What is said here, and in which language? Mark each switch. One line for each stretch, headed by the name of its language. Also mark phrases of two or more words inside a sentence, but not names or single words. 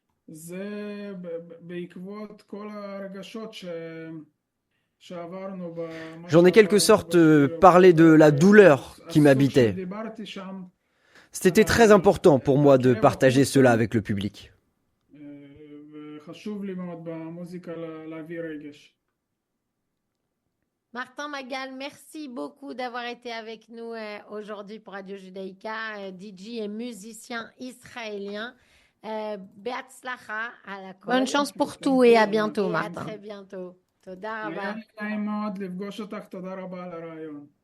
Hebrew: זה בעקבות כל הרגשות שעברנו
French: J'en ai quelque sorte parlé de la douleur qui m'habitait.
Hebrew: שדיברתי שם,
French: C'était très important pour moi de partager cela avec le public.
Hebrew: וחשוב לי מאוד במוזיקה להביא רגש.
French: Martin Magal, merci beaucoup d'avoir été avec nous aujourd'hui pour Radio Judaïka, DJ et musicien israélien. Beatzlacha à la Bonne chance pour tout et à bientôt, et à Martin. très bientôt.
Hebrew: תודה רבה. היה לי נעים מאוד לפגוש אותך, תודה רבה על הרעיון.